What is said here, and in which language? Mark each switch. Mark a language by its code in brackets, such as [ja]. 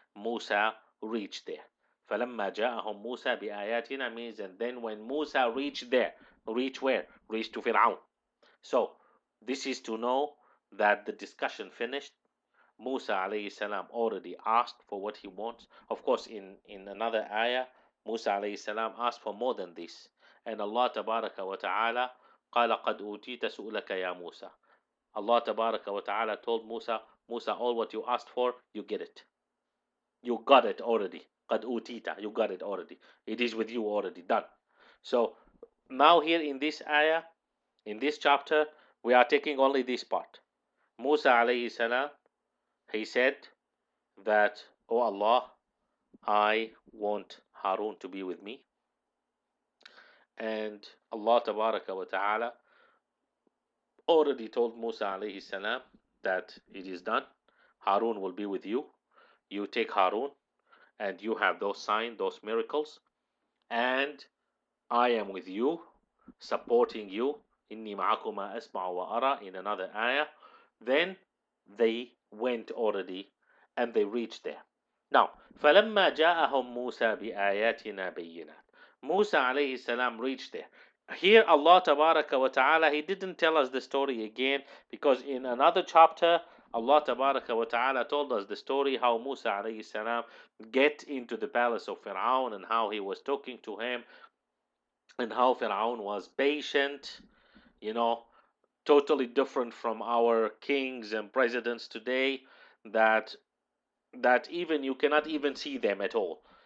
[en] Musa reached there. [ar] فَلَمَّا جَاءَهُمْ [en] Musa [ar] بِآيَاتِنَا [en] means, and then when Musa reached there, reach where? Reach to Fir'aun. So this is to know that the discussion finished. Musa alayhi salam already asked for what he wants. Of course, in another ayah, Musa alayhi salam asked for more than this. And Allah tabaraka wa ta'ala [ar] قال قد أوتيت سؤلك يا موسى. [en] Allah tabaraka wa ta'ala told Musa, Musa, all what you asked for, you get it. You got it already. [ar] قد أوتيت, [en] you got it already. It is with you already, done. So now here in this ayah, in this chapter, we are taking only this part. Musa alayhi salam, he said that, oh Allah, I want Harun to be with me. And Allah tabaraka wa ta'ala already told Musa alayhi salam that it is done. Harun will be with you. You take Harun and you have those signs, those miracles, and I am with you, supporting you. [ar] Inni ma'akuma asma'u wa ara [en] in another ayah. Then they went already and they reached there. Now, [ar] فَلَمَّا جَاءَهُمْ مُوسَى بِآيَاتِنَا بَيِّنَاتٍ. [en] Musa alayhi salam reached there. Here Allah Tabaraka wa Ta'ala, He didn't tell us the story again, because in another chapter Allah Tabaraka wa Ta'ala told us the story how Musa alayhi salam get into the palace of Fir'aun and how he was talking to him and how Fir'aun was patient, you know, totally different from our kings and presidents today, that even you cannot even see them at all.